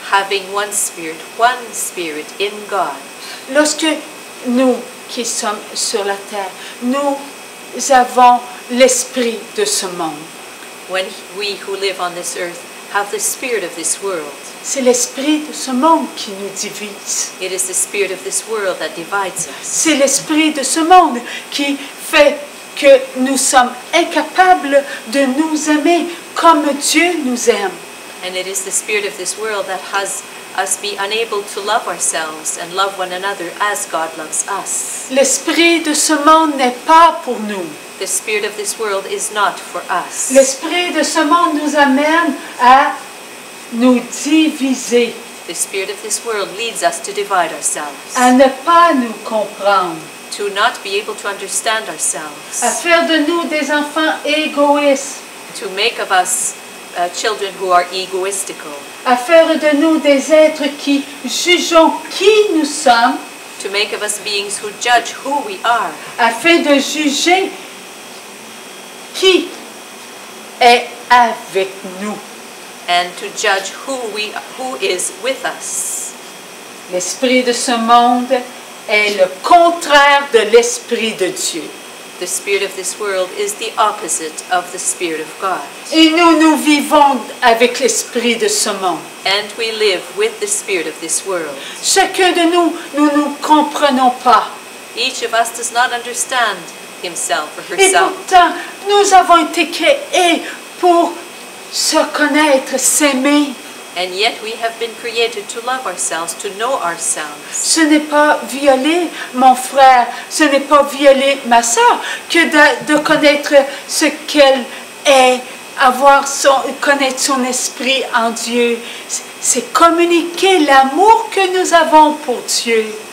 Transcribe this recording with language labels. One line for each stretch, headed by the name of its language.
English: Having one spirit in God.
French: Lorsque nous qui sommes sur la terre, nous avons l'esprit de ce monde.
English: When we who live on this earth have the spirit of this world,
French: C'est l'esprit de ce monde qui nous divise.
English: it is the spirit of this world that divides us.
French: C'est l'esprit de ce monde qui fait que nous sommes incapables de nous aimer comme Dieu nous aime.
English: And it is the spirit of this world that has us be unable to love ourselves and love one another as God loves us.
French: L'esprit de ce monde n'est pas pour nous.
English: The spirit of this world is not for us.
French: L'esprit de ce monde nous amène à nous diviser,
English: The spirit of this world leads us to divide ourselves,
French: à ne pas nous comprendre,
English: to not be able to understand ourselves,
French: à faire de nous des enfants égoïstes,
English: to make of us children who are egoistical,
French: à faire de nous des êtres qui jugeons qui nous sommes,
English: to make of us beings who judge who we are,
French: afin de juger qui est avec nous.
English: and to judge who is with us.
French: L'esprit de ce monde est le contraire de l'esprit de Dieu.
English: The spirit of this world is the opposite of the spirit of God.
French: Et nous vivons avec l'esprit de ce monde.
English: And we live with the spirit of this world.
French: Chacun de nous ne comprenons pas.
English: Each of us does not understand himself or
French: Et
English: herself.
French: pourtant, nous avons été créés pour se connaître, s'aimer.
English: And yet we have been created to love ourselves, to know ourselves.
French: Ce n'est pas violer mon frère, ce n'est pas violer ma sœur que de connaître ce qu'elle est, connaître son esprit en Dieu. C'est communiquer l'amour que nous avons pour Dieu.